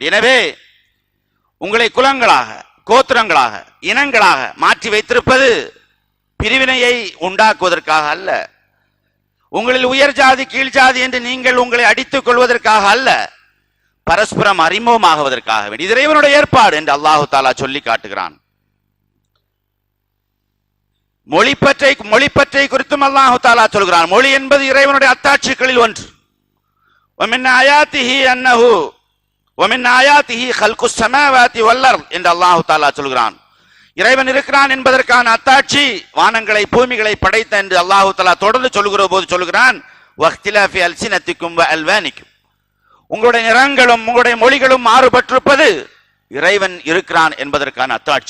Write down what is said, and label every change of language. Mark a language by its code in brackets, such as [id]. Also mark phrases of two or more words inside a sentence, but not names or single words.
[ta] எனவே உங்களை குலங்களாக, கோத்திரங்களாக, இனங்களாக மாற்றி வைத்திருப்பது பிரிவினையை உண்டாக்குவதற்காக அல்ல, உங்களில் உயர் ஜாதி கீழ் ஜாதி என்று நீங்கள் உங்களை அடித்துக் கொள்வதற்காக அல்ல, பரஸ்பரம் அறிமுகமாகுவதற்காக வேண்டி. இது இறைவனுடைய ஏற்பாடு என்று [ar] الله تعالى [ta] சொல்லி காட்டுகிறான். மொழிப்பற்றை குறித்தும் [ar] الله تعالى [ta] சொல்கிறான். மொழி என்பது இறைவனுடைய அத்தாட்சிகளில் ஒன்று. [ar] ومن آياته أنه ومن آياته خلق السماوات والأرض [ta] என்று அல்லாஹ் தஆலா சொல்கிறான். இறைவன் இருக்கிறான் என்பதற்கான அத்தாட்சி வானங்களை பூமிகளை படைத்த என்று [ar] الله تعالى [ta] தொடர்ந்து சொல்கிற போது சொல்கிறான், [ar] واختلاف ألسنتكم و ألوانكم. [ta] உங்களுடைய நிறங்களும் உங்களுடைய மொழிகளும் மாறுபட்டிருப்பது இறைவன் இருக்கிறான் என்பதற்கான அத்தாட்சி.